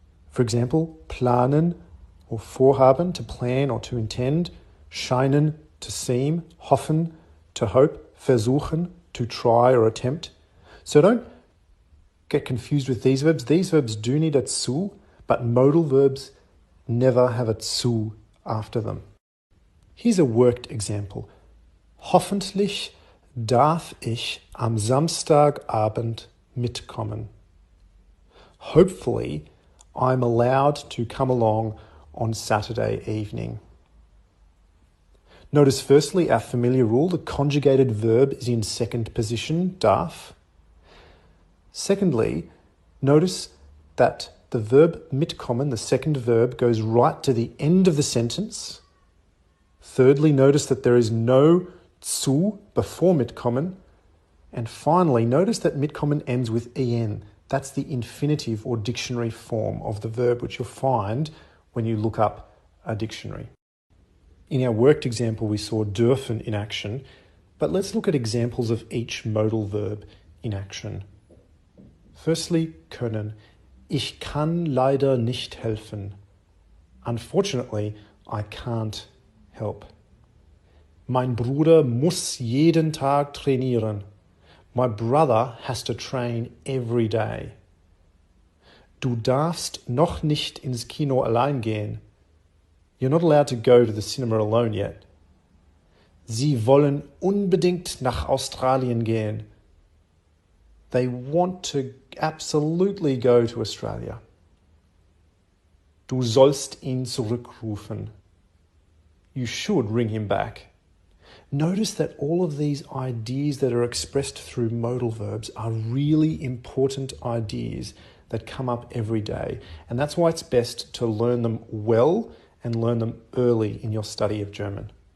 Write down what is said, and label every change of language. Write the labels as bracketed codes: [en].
[en] For example, planen or vorhaben, to plan or to intend, scheinen, to seem, hoffen, to hope, versuchen, to try or attempt. So don't get confused with these verbs. These verbs do need a zu, but modal verbs never have a zu after them. Here's a worked example. [de] Hoffentlich darf ich am Samstagabend mitkommen. [en] Hopefully, I'm allowed to come along on Saturday evening. Notice firstly our familiar rule, the conjugated verb is in second position, darf. Secondly, notice that the verb mitkommen, the second verb, goes right to the end of the sentence. Thirdly, notice that there is no zu before mitkommen. And finally, notice that mitkommen ends with en. That's the infinitive or dictionary form of the verb, which you'll find when you look up a dictionary. In our worked example, we saw dürfen in action, but let's look at examples of each modal verb in action. Firstly, können. [de] Ich kann leider nicht helfen. [en] Unfortunately, I can't help. [de] Mein Bruder muss jeden Tag trainieren. [en] My brother has to train every day. [de] Du darfst noch nicht ins Kino allein gehen. [en] You're not allowed to go to the cinema alone yet. [de] Sie wollen unbedingt nach Australien gehen. [en] They want to absolutely go to Australia. [de] Du sollst ihn zurückrufen. [en] You should ring him back. Notice that all of these ideas that are expressed through modal verbs are really important ideas that come up every day. And that's why it's best to learn them well and learn them early in your study of German.